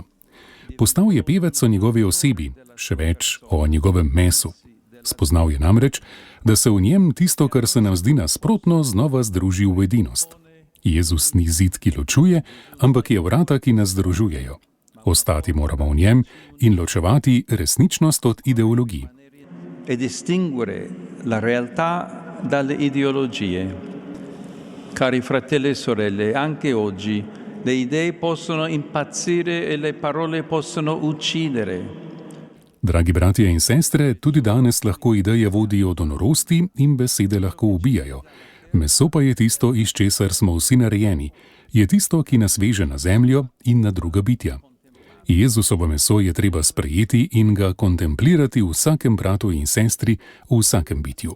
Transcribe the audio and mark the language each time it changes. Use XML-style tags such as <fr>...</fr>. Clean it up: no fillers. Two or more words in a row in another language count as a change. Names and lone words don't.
<sl>Postal je pevec o njegovi osebi, še več o njegovem mesu. Spoznal je namreč, da se v njem tisto, kar se nam zdi nasprotno, znova združi v edinost. Jezus ni zid, ki ločuje, ampak je vrata, ki nas združujejo. Ostati moramo v njem in ločevati resničnost od ideologij.</sl> <it>E distinguere la realtà dalle ideologie. Cari fratelli e sorelle, anche oggi le idee possono impazzire e le parole possono uccidere.</it> <sl>Dragi bratje in sestre, tudi danes lahko ideje vodijo do norosti in besede lahko ubijajo. Meso pa je tisto, iz česar smo vsi narejeni. Je tisto, ki nas veže na zemljo in na druga bitja. Jezusovo meso je treba sprejeti in ga kontemplirati v vsakem bratu in sestri, v vsakem bitju.</sl>